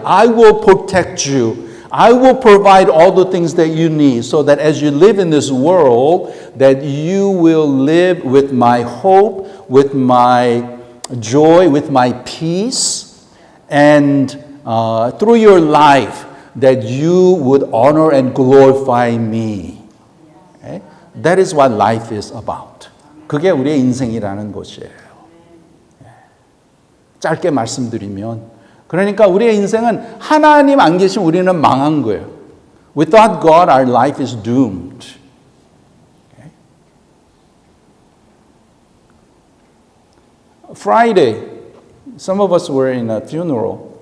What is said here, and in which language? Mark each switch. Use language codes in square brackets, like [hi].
[en] I will protect you. I will provide all the things that you need so that as you live in this world, that you will live with my hope, with my joy, with my peace, and through your life, that you would honor and glorify me. Okay? That is what life is about. [ko] 그게 우리의 인생이라는 것이에요. 짧게 말씀드리면 그러니까 우리의 인생은 하나님 안 계시면 우리는 망한 거예요. [en] Without God, our life is doomed. Okay? Friday, some of us were in a funeral.